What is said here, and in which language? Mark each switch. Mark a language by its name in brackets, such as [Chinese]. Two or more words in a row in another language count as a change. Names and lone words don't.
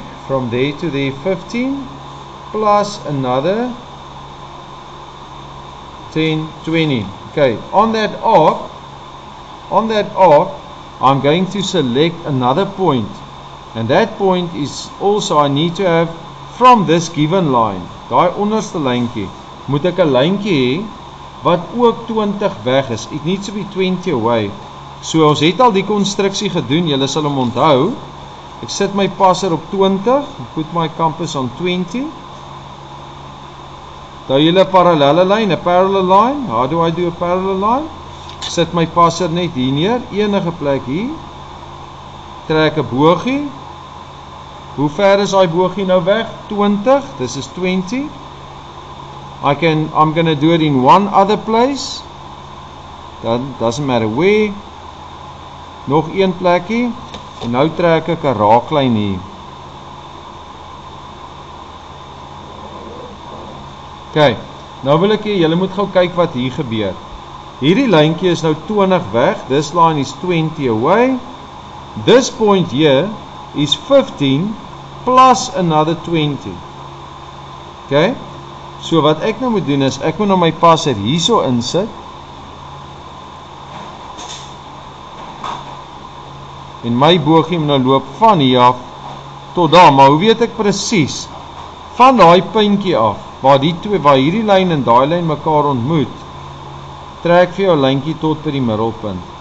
[English] from there to there 15 plus another 10, 20. Okay, on that arc, I'm going to select another point. And that point is also, I need to have from this given line, [Afrikaans] daai onderste lyntjie, moet ek 'n lyntjie hê wat ook 20 weg is. [English] It needs to be 20 away. [Afrikaans] So ons het al die konstruksie gedoen, julle sal hom onthou. Ek sit my passer op 20, [English] put my compass on 20. [Afrikaans] Daar julle parallelle lyn, 'n [English] parallel line. How do I do a parallel line? [Afrikaans] Sit my passer net hier neer, enige plek hier. Trek 'n bogie. Hoe ver is daai bogie nou weg? 20. [English] This is 20. I'm going to do it in one other place. That doesn't matter where. [Afrikaans] Nog een plekkie. En nou trek ek 'n raaklyn hier. OK. Nou wil ek hê julle moet gou kyk wat hier gebeur. Hierdie lyntjie is nou 20 weg. [English] This line is 20 away. This point here is 15 plus another 20. OK? [Afrikaans] So wat ek nou moet doen is, ek moet nou my passer hierso insit. En my bogie moet nou loop van hier af tot daar, maar hoe weet ek presies? Van daai puntjie af, waar hierdie lyn en daai lyn mekaar ontmoet, trek vir jou lyntjie tot by die middelpunt.